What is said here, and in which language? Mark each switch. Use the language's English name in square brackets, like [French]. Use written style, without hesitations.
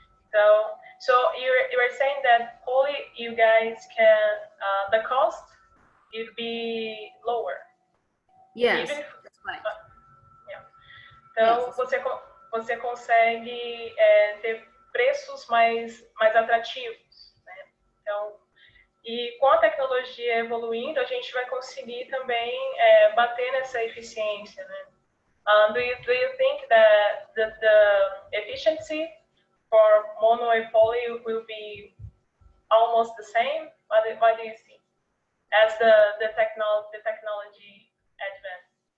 [Portuguese] Então, [English] so you are saying that poly, you guys can, the cost would be lower. Yes, that's right. Yeah. Então, yes. [Portuguese] você consegue ter preços mais atrativos, né? Então, e com a tecnologia evoluindo, a gente vai conseguir também bater nessa eficiência, né? [English] Do you think that the efficiency for mono and poly will be almost the same? What do you see as the technology advance?